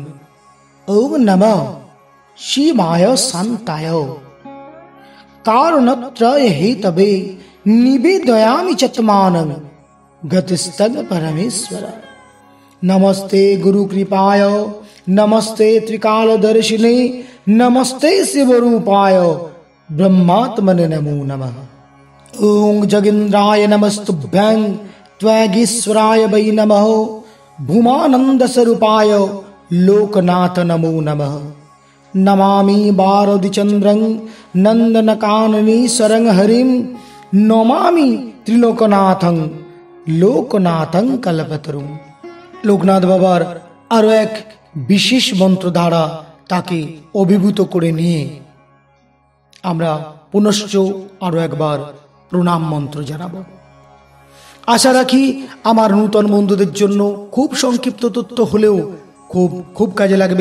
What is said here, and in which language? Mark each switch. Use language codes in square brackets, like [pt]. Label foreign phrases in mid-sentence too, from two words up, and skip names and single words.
[sa] ওং নমঃ শিবায় শান্তায় কারণত্রয় হেতবে নিবেদয়ামি চত্মানং গতিস্তং পরমেশ্বর। নমস্তে গুরু কৃপায় নমস্তে ত্রিকালদর্শিনে নমস্তে শিবরূপায় ব্রহ্মাত্মনে নমো নমঃ। ওং জগীন্দ্রায় নমস্তুভ্যং ত্বগীশ্বরায় वै नमः भूमानंद स्वरूपाय लोकनाथ नमो नमः। नमामि बारदिचन्द्रं नंदनकाननी सरंग हरिं नमामि त्रिलोकनाथं লোকনাথং কল্পতরুম। [bn] লোকনাথ বাবার আরো এক বিশেষ মন্ত্র দ্বারা তাকে অভিভূত করে নিয়ে আমরা পুনশ্চ আরো একবার প্রণাম মন্ত্র জানাবো। আশা রাখি আমার নূতন বন্ধুদের জন্য খুব সংক্ষিপ্ত তথ্য হলেও খুব খুব কাজে লাগবে।